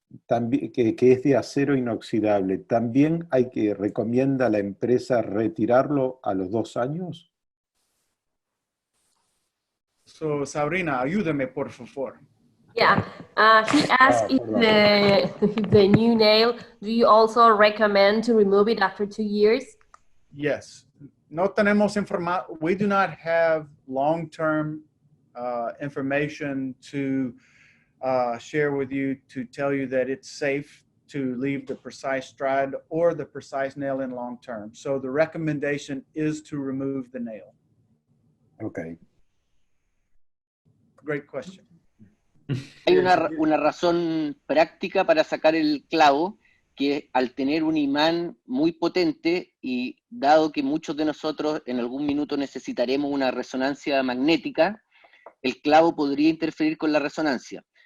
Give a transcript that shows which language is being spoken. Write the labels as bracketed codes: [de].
[es] también, que es de acero inoxidable, ¿también recomienda la empresa retirarlo a los 2 años? So, Sabrina, ayúdame, por favor. [en] Yeah, he asked if the new nail, do you also recommend to remove it after 2 years? Yes. [es] No tenemos [en] we do not have long-term information to share with you to tell you that it's safe to leave the precise stride or the precise nail in long term. So the recommendation is to remove the nail. Okay. Great question. [es] Hay una razón práctica para sacar el clavo, que al tener un imán muy potente y dado que muchos de nosotros en algún minuto necesitaremos una resonancia magnética, el clavo podría interferir con la resonancia.